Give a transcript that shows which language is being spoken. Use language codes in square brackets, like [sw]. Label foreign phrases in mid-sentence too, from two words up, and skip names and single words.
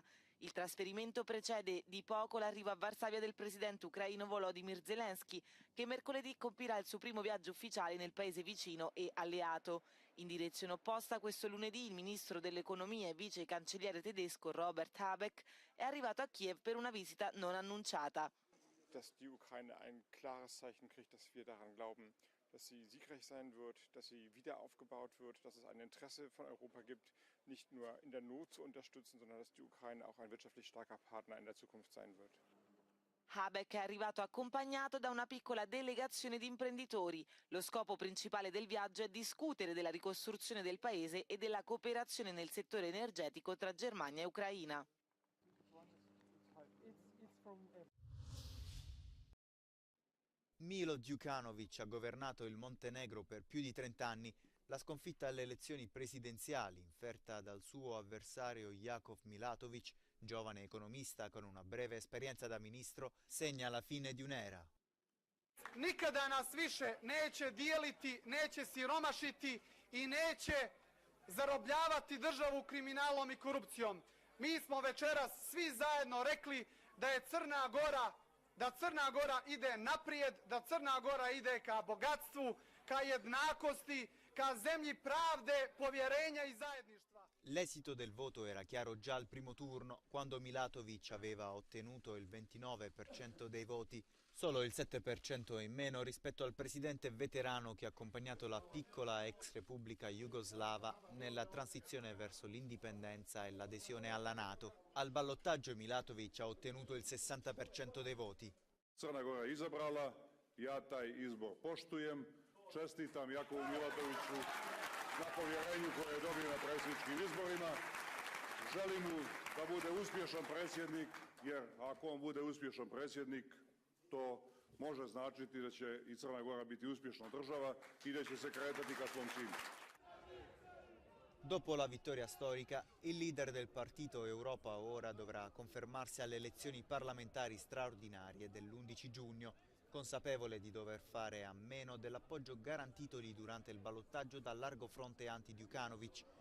[it] Il trasferimento precede di poco l'arrivo a Varsavia del presidente ucraino Volodymyr Zelensky, che mercoledì compirà il suo primo viaggio ufficiale nel paese vicino e alleato. In direzione opposta, questo lunedì il ministro dell'economia e vice cancelliere tedesco Robert Habeck è arrivato a Kiev per una visita non annunciata. [de] Dass die Ukraine ein klares Zeichen kriegt, dass wir daran glauben, dass sie siegreich sein wird, dass sie wieder aufgebaut wird, dass es ein Interesse von Europa gibt, nicht nur in der Not zu unterstützen, sondern dass die Ukraine auch ein wirtschaftlich starker Partner in der Zukunft sein wird. [it] Habeck è arrivato accompagnato da una piccola delegazione di imprenditori. Lo scopo principale del viaggio è discutere della ricostruzione del paese e della cooperazione nel settore energetico tra Germania e Ucraina. Milo Djukanovic ha governato il Montenegro per più di 30 anni. La sconfitta alle elezioni presidenziali, inferta dal suo avversario Jakov Milatovic, giovane economista con una breve esperienza da ministro, segna la fine di un'era. [sr] Nikada nas više neće dijeliti, neće siromašiti I neće zarobljavati državu kriminalom I korupcijom. Mi smo večeras svi zajedno rekli da je Crna Gora ide naprijed, da Crna Gora ide ka bogatstvu, ka jednakosti, ka zemlji pravde, povjerenja I zajedništva. [it] L'esito del voto era chiaro già al primo turno, quando Milatovic aveva ottenuto il 29% dei voti, solo il 7% in meno rispetto al presidente veterano che ha accompagnato la piccola ex repubblica jugoslava nella transizione verso l'indipendenza e l'adesione alla NATO. Al ballottaggio Milatovic ha ottenuto il 60% dei voti. [sr] Crna Gora je izabrala, ja taj izbor poštujem, čestitam Jakovu Milatoviću na povjerenju koje je dobio na predsjedničkim izborima. Želim mu da bude uspješan predsjednik, jer ako on bude uspješan predsjednik, to može značiti da će I Crna Gora biti uspješna država I da će se kretati ka svom cilju. [it] Dopo la vittoria storica, il leader del partito Europa Ora dovrà confermarsi alle elezioni parlamentari straordinarie dell'11 giugno, consapevole di dover fare a meno dell'appoggio garantitogli durante il ballottaggio dal largo fronte anti-Djukanovic.